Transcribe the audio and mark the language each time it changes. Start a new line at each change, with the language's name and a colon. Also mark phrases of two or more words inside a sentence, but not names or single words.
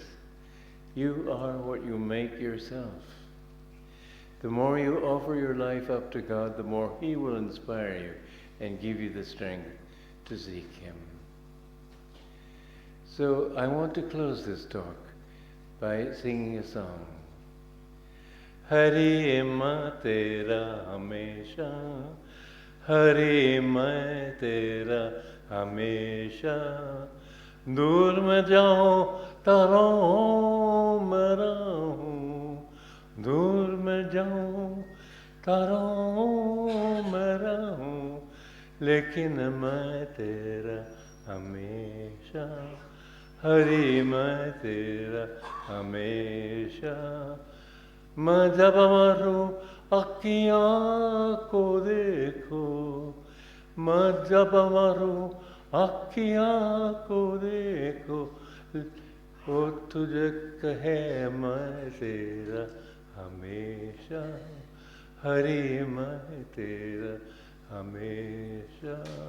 English: You are what you make yourself. The more you offer your life up to God, the more He will inspire you and give you the strength to seek Him. So I want to close this talk by singing a song.
Hindi: हरि मैं तेरा हमेशा, हरि मैं तेरा हमेशा, दूर मैं जाऊं तारों में रहूं, दूर मैं जाऊं तारों में रहूं, लेकिन मैं तेरा हमेशा, हरि मैं तेरा हमेशा. मैं जब मरूं अखियाँ को देखो, मैं जब मरूं अखियाँ को देखो, वो तुझे कहे मैं तेरा हमेशा, हरि मैं तेरा हमेशा.